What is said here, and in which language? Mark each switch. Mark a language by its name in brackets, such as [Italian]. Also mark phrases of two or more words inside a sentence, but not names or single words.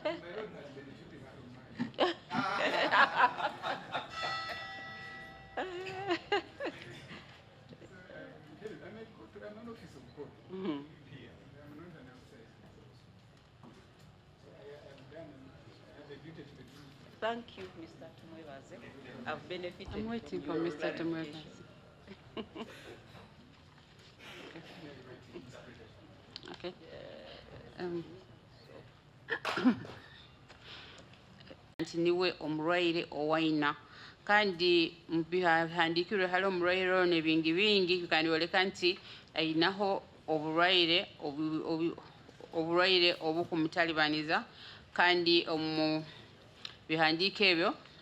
[English] Mhm. Thank you, Mr. Tumwebaze. I've benefited. I'm waiting for from your Mr. Tumwebaze. clarification. Okay. [Tooro] Nti niwe omulwaire owayina kandi mbihandikirwe hali omulwaire ono ebingi bingi kandi oleka nti ayinaho obulwaire obukumutalibaniza kandi omu bihandiiko ebyo